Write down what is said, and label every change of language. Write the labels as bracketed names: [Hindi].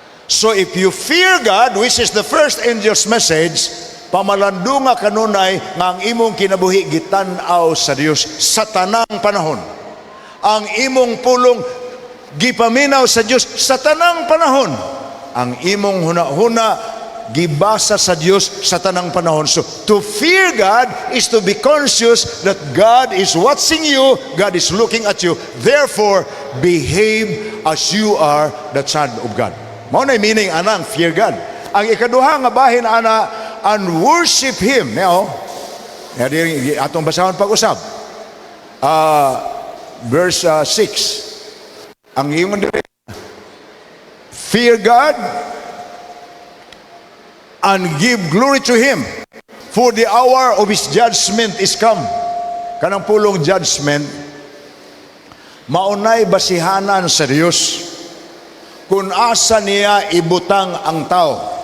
[English] So if you fear God, which is the first angel's message, [Cebuano] pamalandunga kanunay nga ang imong kinabuhi gitan-aw sa Dios sa tanang panahon. Ang imong pulong gipaminaw sa Dios sa tanang panahon. Ang imong huna-huna gibasa sa Dios sa tanang panahon. [English] So to fear God is to be conscious that God is watching you, God is looking at you. Therefore, behave as you are the child of God. [Cebuano] Mao na meaning anang [English] fear God. [Cebuano] Ang ikaduha nga bahin ana [English] and worship Him. [Cebuano] Now, atong basahon pag-usab. Verse 6. Ang iyong [English] fear God and give glory to Him, for the hour of His judgment is come. [Cebuano] Kanang pulong judgment, maunay basihanan sa Dios kung asa niya ibutang ang tao.